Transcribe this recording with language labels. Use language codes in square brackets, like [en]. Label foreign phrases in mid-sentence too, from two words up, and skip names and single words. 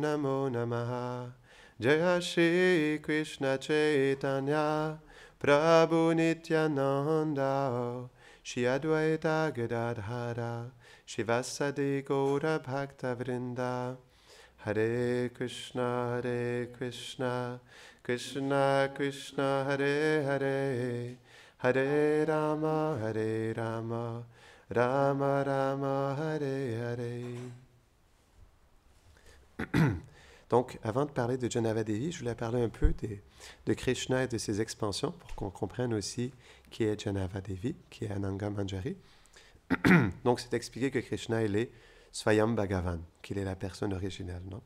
[sa] नमो नमः जय श्रीकृष्णचैतन्य प्रभु नित्यानन्द श्रीअद्वैत गदाधर श्रीवासादि गौरभक्तवृन्द हरे कृष्ण कृष्ण कृष्ण हरे हरे हरे राम राम राम हरे हरे Hare Rama Rama Rama Hare Hare. [fr] Donc, avant de parler de Janava Devi, je voulais parler un peu de Krishna et de ses expansions pour qu'on comprenne aussi qui est Janava Devi, qui est Ananga Manjari. Donc, c'est expliqué que Krishna, il est [sa] स्वयं भगवान्, [fr] qu'il est la personne originelle, non?